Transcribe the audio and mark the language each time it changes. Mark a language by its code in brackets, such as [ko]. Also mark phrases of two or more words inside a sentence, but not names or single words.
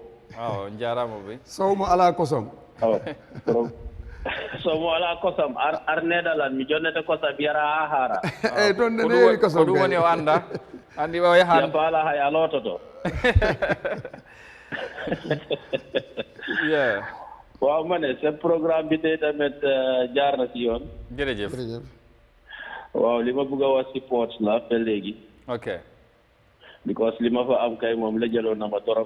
[ff] awa jarama ɓe. Sowmo ala kosam. awa somo ala kosam ar neɗalan mi jonnete kosam yara ha haara. eyyi toon nde heewi kosam ko ɗum woni o anda andi o yahan ya faala hay a loototo. yeah. [wo] waaw ma ne seen programme bi tey tamit jaar na si yoon. jërëjëf. waaw li ma bëgg a wax si port la ba léegi. ok. because li ma fa am kay moom la jëloon na ma torop.